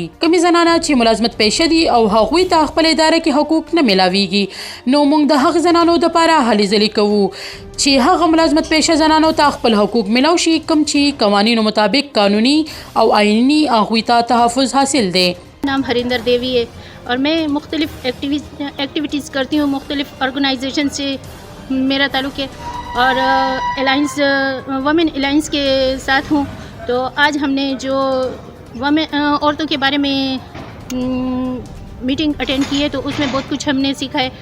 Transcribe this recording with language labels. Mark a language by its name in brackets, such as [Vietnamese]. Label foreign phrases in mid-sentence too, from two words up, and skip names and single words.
[Pashto] کومې زنانه چې ملازمت پیشه دي او هغوی ته خپل اداره کې حقوق نه میلاویږي نو موږ د هغه زنانو دپاره هلې ځلې کوو چې هغه ملازمت پیشه زنانو ته خپل حقوق میلاو شي کوم چې قوانینو مطابق قانونی او آئینی هغوی ته تحفظ حاصل دی. [Urdu] نام ہرندر دیوی ہے اور میں مختلف ایکٹیویٹیز کرتی ہوں، مختلف آرگنائزیشن سے میرا تعلق ہے اور [English] alliance women alliance [Urdu] کے ساتھ ہوں. تو آج ہم نے جو ویمن عورتوں کے بارے میں میٹنگ اٹینڈ کی ہے تو اس میں بہت کچھ ہم نے سیکھا ہے.